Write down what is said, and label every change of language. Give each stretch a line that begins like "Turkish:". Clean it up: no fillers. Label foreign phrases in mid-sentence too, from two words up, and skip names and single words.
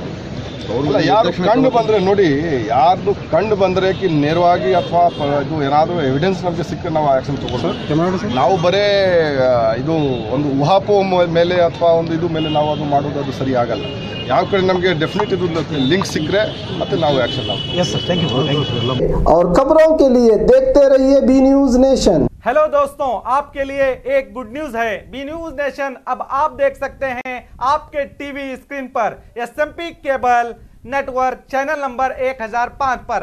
Kannada: ಯಾರು ಕಂಡು ಬಂದರೆ ನೋಡಿ, ಯಾರ್ದು ಕಂಡು ಬಂದರೆ ನೇರವಾಗಿ ಅಥವಾ ಇದು ಏನಾದರೂ ಎವಿಡೆನ್ಸ್ ನಮಗೆ ಸಿಕ್ಕರೆ ನಾವು ಆ್ಯಕ್ಷನ್ ತಗೊಳ್ತೀವಿ. ನಾವು ಬರೇ ಇದು ಒಂದು ಊಹಾಪೋಹ ಮೇಲೆ ಅಥವಾ ಒಂದು ಇದು ಮೇಲೆ ನಾವು ಅದು ಮಾಡೋದು ಅದು ಸರಿ ಆಗಲ್ಲ. ಯಾವ ಕಡೆ ನಮಗೆ ಡೆಫಿನೆಟ್ ಇದು ಲಿಂಕ್ सिक्रे ಮತ್ತೆ ನಾವು ಆಕ್ಷನ್ ಮಾಡ್ತೀವಿ.
English: yes sir, thank you.
Hindi: और खबरों के लिए देखते रहिए बी न्यूज नेशन। हेलो दोस्तों, आपके लिए एक
English: good news
Hindi: है। बी न्यूज नेशन अब आप देख सकते हैं आपके
English: TV screen
Hindi: पर SMP
English: cable network channel number
Hindi: 1005 पर।